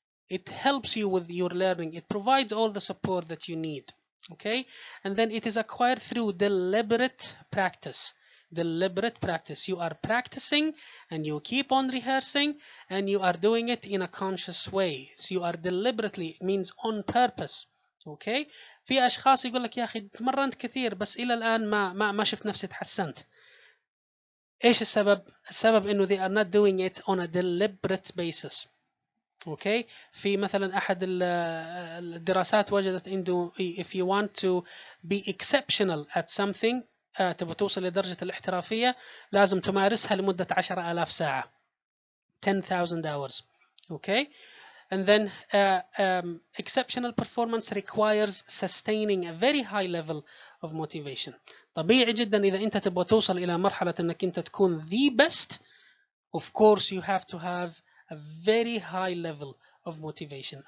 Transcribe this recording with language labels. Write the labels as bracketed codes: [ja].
[en] It helps you with your learning. It provides all the support that you need. Okay, and then it is acquired through deliberate practice. Deliberate practice. You are practicing and you keep on rehearsing and you are doing it in a conscious way. So you are deliberately, means on purpose. Okay. [ar] في أشخاص يقول لك يا أخي تمرنت كثير بس إلى الآن ما شفت نفسي تحسنت. إيش السبب؟ السبب إنه [en] they are not doing it on a deliberate basis. Okay. [ar] في مثلا أحد الدراسات وجدت إنه [en] if you want to be exceptional at something, [ar] تبغى توصل لدرجة الاحترافية لازم تمارسها لمدة 10,000 ساعة. [en] 10,000 hours. Okay. And then exceptional performance requires sustaining a very high level of motivation. [ar] طبيعي جدا إذا أنت تبغى توصل إلى مرحلة أنك أنت تكون [en] the best, of course you have to have a very high level of motivation.